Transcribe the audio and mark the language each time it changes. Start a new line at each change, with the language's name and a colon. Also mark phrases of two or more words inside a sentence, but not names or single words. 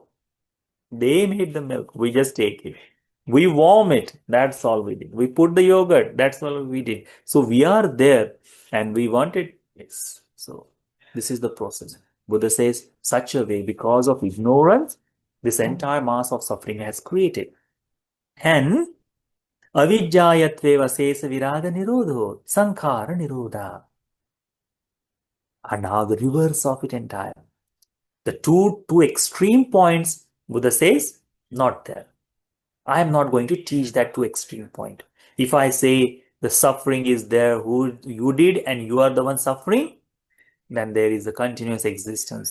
English: They made the milk. We just take it. We warm it. That's all we did. We put the yogurt. That's all we did. So we are there and we want it. Yes. So this is the process. Buddha says such a way because of ignorance, this entire mass of suffering has created.
Pali: And avijjayatveva sesa viraga nirodho sankhara nirodha.
English: And now the reverse of it entire. The two extreme points, Buddha says, not there. I am not going to teach that to extreme point. If I say the suffering is there, who you did, and you are the one suffering, then there is a continuous existence.